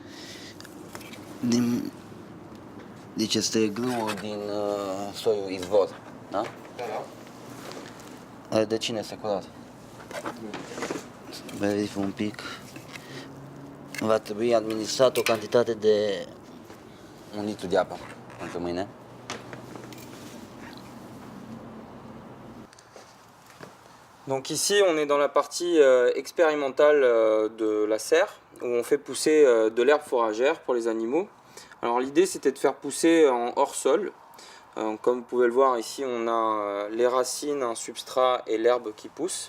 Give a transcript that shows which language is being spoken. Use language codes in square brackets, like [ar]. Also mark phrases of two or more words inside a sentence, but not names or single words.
[ro] Deci este grâul din soiul izvor, da? Are de cine securat. Verific un pic. Va trebui administrat o cantitate de 1 litru de apă pentru mâine. [fr] Donc ici, on est dans la partie expérimentale de la serre, où on fait pousser de l'herbe fourragère pour les animaux. Alors l'idée, c'était de faire pousser en hors-sol. Comme vous pouvez le voir ici, on a les racines, un substrat et l'herbe qui pousse.